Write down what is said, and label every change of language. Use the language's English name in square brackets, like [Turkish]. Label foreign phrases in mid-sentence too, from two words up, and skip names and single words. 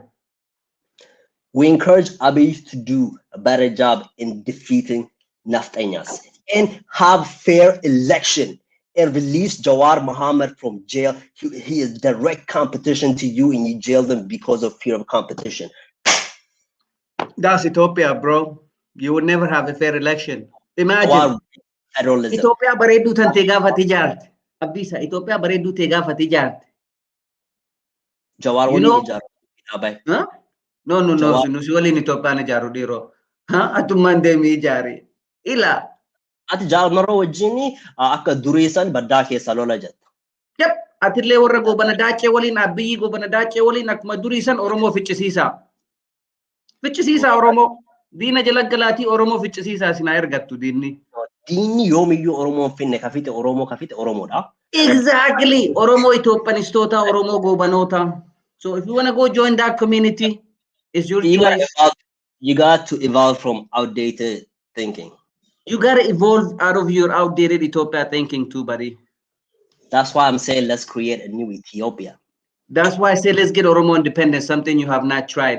[English] We encourage Abiy to do a better job in defeating Naftanyas and have fair election and release Jawar Muhammad from jail. He is direct competition to you and you jailed him because of fear of competition. That's Ethiopia, bro. You will never have a fair election. Imagine. Jawar federalism. [Oromo] Ethiopia bareedduu tan ta'e gaafate ijaarte. Abdiisa Ethiopia bareedduu ta'e gaafate ijaarte. Jawar [English] You [Oromo] wali [English] know- [Oromo] ijaar. Abay. [English] Huh? No, [Oromo] Jawar- nusi waliin Itoophiyaan ijaaru dhiiroo. Atummaan deemee ijaare. Ila. Ati jaalmaroo wajjini akka duriisan baddaa keessa lola jetta. [English] Yep. [Oromo] Atillee warra goobana daacee waliin Abiyyi goobana daacee waliin akkuma duriisan Oromoo ficcisiisaa. Ficcisiisaa Oromoo. Diina jala galaatii Oromoo ficcisiisaa sinaa ergattu diinni. Diinni yoomiyyuu Oromoon finne kafite Oromoodha. [English] Exactly. [Oromo] Oromoo Ethiopianistoota, Oromoo goobanoota. [English] So if you want to go join that community, it's your choice. You got to evolve from outdated thinking. You got to evolve out of your outdated Ethiopia thinking too, buddy. That's why I'm saying let's create a new Ethiopia. That's why I say let's get Oromo independence, something you have not tried.